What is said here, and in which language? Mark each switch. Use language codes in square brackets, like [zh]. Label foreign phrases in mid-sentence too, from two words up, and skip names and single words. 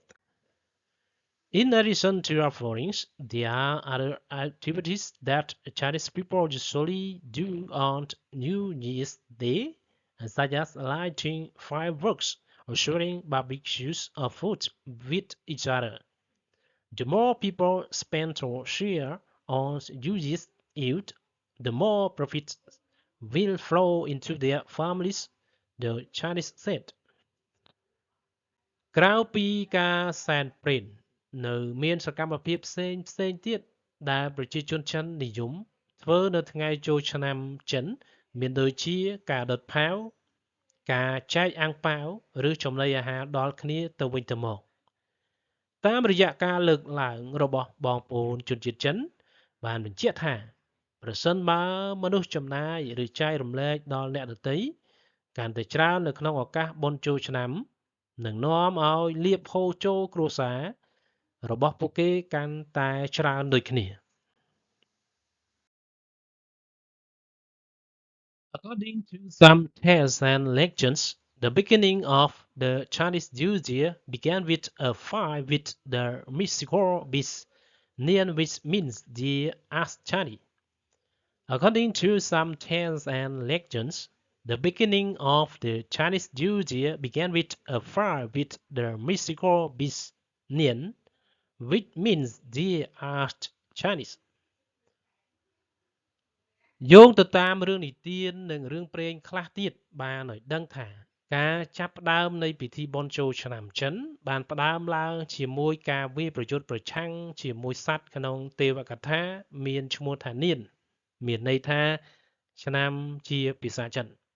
[en] In addition to offerings, there are other activities that Chinese people usually do on New Year's Day, such as lighting fireworks or sharing barbecues or food with each other. The more people spend or share on New Year's Eve, the more profits will flow into their families, the Chinese said. [km] ក្រៅពីការសែនព្រេននៅមានសកម្មភាពផ្សេងទៀតដែលប្រជាជនចិននិយមធ្វើនៅថ្ងៃចូលឆ្នាំចិនមានដូចជាការដុតផាវការ ចែកអាំងប៉ាវឬចំណីអាហារដល់គ្នាទៅវិញទៅមកតាមរយៈការលើកឡើងរបស់បងប្អូនជនជាតិចិនបានបញ្ជាក់ថាប្រសិនបើមនុស្សចំណាយឬចែករំលែកដល់អ្នកដទៃកាន់តែច្រើននៅក្នុងឱកាសបុណ្យចូលឆ្នាំនឹងនាំឲ្យលាភហូរចូលគ្រួសាររបស់ពួកគេកាន់តែច្រើនដូចគ្នា [en] According to some tales and legends, the beginning of the Chinese New Year began with a fight with the mystical beast, Nian, which means the Ask Chinese. According to some tales and legends, the beginning of the Chinese New Year began with a fight with the mystical beast, Nian, which means the Ask Chinese. [km] យោងទៅតាមរឿងនិទាននិងរឿងព្រេងខ្លះទៀតបានឲ្យដឹងថាការចាប់ផ្ដើមនៃពិធីបុណ្យចូលឆ្នាំចិនបានផ្ដើមឡើងជាមួយការវាយប្រយុទ្ធប្រឆាំងជាមួយសត្វក្នុងទេវកថាមានឈ្មោះថានានមានន័យថាឆ្នាំជាភាសាចិន